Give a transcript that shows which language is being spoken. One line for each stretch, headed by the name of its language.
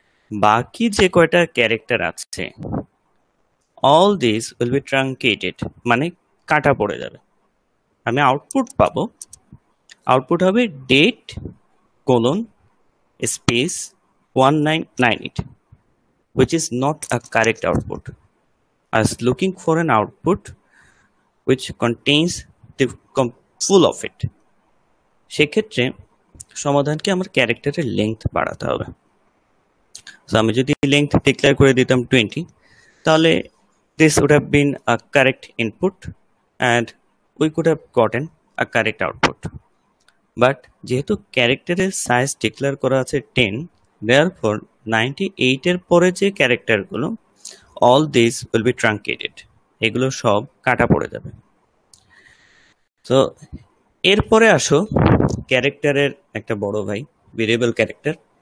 Bangla: বাকি যে কয়টা ক্যারেক্টার আছে
English: all these will be truncated
Bangla: মানে কাটা পড়ে যাবে. আমি আউটপুট পাবো, আউটপুট হবে date colon space 1998,
English: which is not a correct output. I was looking for an output which contains the full of it.
Bangla: সেক্ষেত্রে সমাধানকে আমার ক্যারেক্টারের লেংথ বাড়াতে হবে. সো আমি যদি লেংথ ডিক্লেয়ার করে দিতাম 20, তাহলে
English: this would have been a correct input and we could have gotten a correct output. But
Bangla: যেহেতু ক্যারেক্টারের সাইজ ডিক্লেয়ার করা আছে 10,
English: therefore
Bangla: 98 এর পরে যে ক্যারেক্টারগুলো
English: all these will be truncated,
Bangla: এগুলো সব কাটা পড়ে যাবে. তো এরপরে আসো ক্যারেক্টারের একটা বড় ভাই ভেরিয়েবল ক্যারেক্টার.